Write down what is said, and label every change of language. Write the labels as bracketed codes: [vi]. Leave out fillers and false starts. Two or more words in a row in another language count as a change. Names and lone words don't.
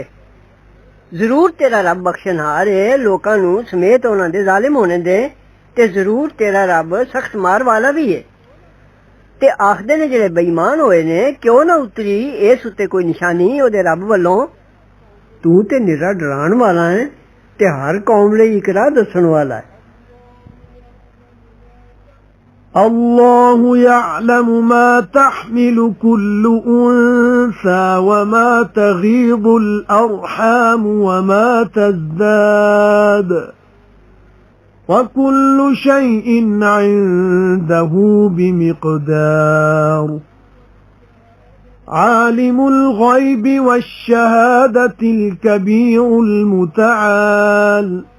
[pa] ضرور تیرا رب بخشنہار ہے لوکاں نوں سمیت انہاں دے ظالم ہونے دے تے ضرور تیرا رب سخت مار والا بھی ہے. تے آکھدے نے جیہڑے بے ایمان ہوئے نے کیوں نہ اتری اس اتے کوئی نشانی اوہدے رب ولوں. تو تے نرا ڈران والا ہے تے ہر قوم لئی اک راہ دسن والا ہے. [ar] الله يعلم ما تحمل كل أنثى وما تغيض الأرحام وما تزداد وكل شيء عنده بمقدار عالم الغيب والشهادة الكبير المتعال